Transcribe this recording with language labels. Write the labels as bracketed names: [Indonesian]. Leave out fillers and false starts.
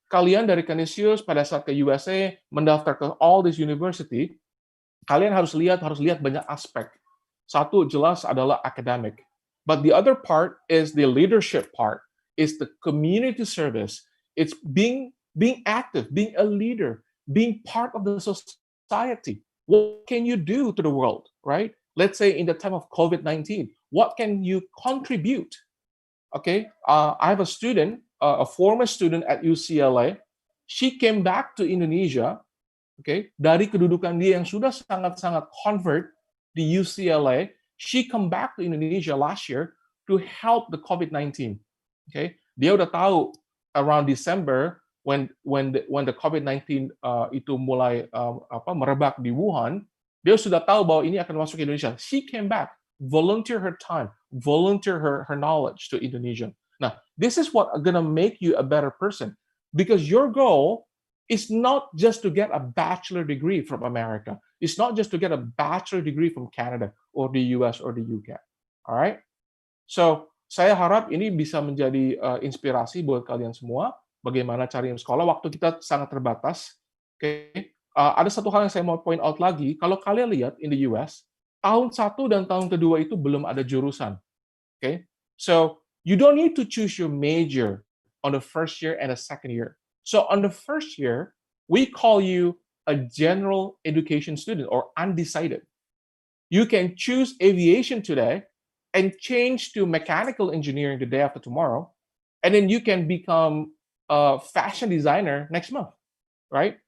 [Indonesian] Kalian dari Canisius pada saat ke USA, mendaftar ke all this university, kalian harus lihat banyak aspek. Satu jelas adalah academic. [English] But the other part is the leadership part, is the community service. It's being active, being a leader, being part of the society. What can you do to the world, right? Let's say in the time of COVID-19, what can you contribute? Okay, I have a student, a former student at UCLA. She came back to Indonesia, [Indonesian] okay, dari kedudukan dia yang sudah sangat-sangat convert di UCLA. [English] She come back to Indonesia last year to help the COVID-19. Okay, dia udah tahu around December when the COVID-19 itu mulai merebak di Wuhan, dia sudah tahu bahwa ini akan masuk ke Indonesia. She came back, volunteer her time, volunteer her knowledge to Indonesia. Now, this is what gonna make you a better person, because your goal is not just to get a bachelor degree from America. It's not just to get a bachelor degree from Canada or the US or the UK. All right? [Indonesian] So, saya harap ini bisa menjadi inspirasi buat kalian semua. Bagaimana cari sekolah, waktu kita sangat terbatas. Okay. Ada satu hal yang saya mau point out lagi, kalau kalian lihat in the US, tahun 1 dan tahun kedua itu belum ada jurusan. [English] Okay. So, you don't need to choose your major on the first year and the second year. So, on the first year, we call you a general education student or undecided. You can choose aviation today and change to mechanical engineering the day after tomorrow, and then you can become a fashion designer next month, right?